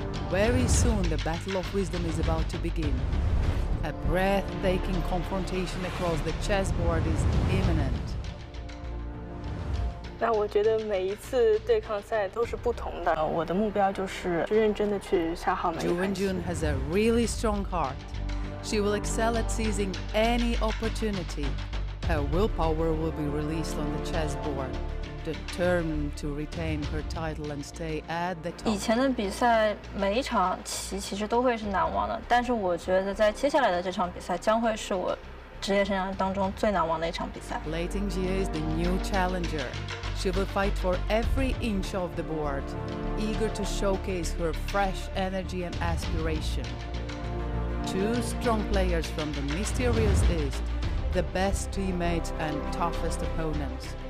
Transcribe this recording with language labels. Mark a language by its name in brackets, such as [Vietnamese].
[English] Very soon the battle of wisdom is about to begin. A breathtaking confrontation across the chessboard is imminent. [Chinese] 那我觉得每一次对抗赛都是不同的。我的目标就是认真的去下好每一 Ju 盘棋。 [English] Wenjun has a really strong heart. She will excel at seizing any opportunity. Her willpower will be released on the chessboard, determined to retain her title and stay at the [Chinese] 以 [English] top. [Chinese] 前的比赛每一场棋其实都会是难忘的，但是我觉得在接下来的这场比赛将会是我职业生涯当中最难忘的一场比赛。 [English] Lei Tingjie is the new challenger. She will fight for every inch of the board, eager to showcase her fresh energy and aspiration. Two strong players from the mysterious East, the best teammates and toughest opponents.